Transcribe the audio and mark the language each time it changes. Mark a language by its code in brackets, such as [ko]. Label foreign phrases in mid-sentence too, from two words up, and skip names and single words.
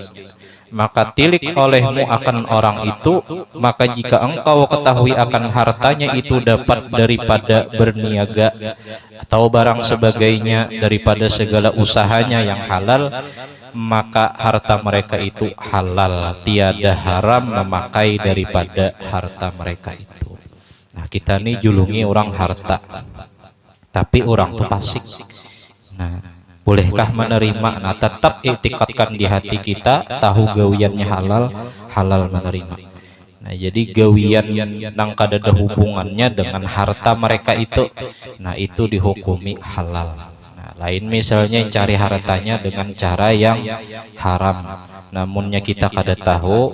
[ms] Maka tilik olehmu akan orang itu, maka jika engkau ketahui akan hartanya itu dapat daripada berniaga atau barang sebagainya daripada segala usahanya yang halal, maka harta mereka itu halal, tiada haram memakai daripada harta mereka itu. [bjn] Nah, kita nih julungi orang harta, tapi orang tuh fasik. Nah, bolehkah menerima? Nah, tetap iktikadkan di hati kita, tahu gawiannya halal, halal menerima. Nah, jadi gawian yang kada ada hubungannya dengan harta mereka itu, nah itu dihukumi halal. Nah, lain misalnya cari hartanya dengan cara yang haram, namunnya kita kada tahu.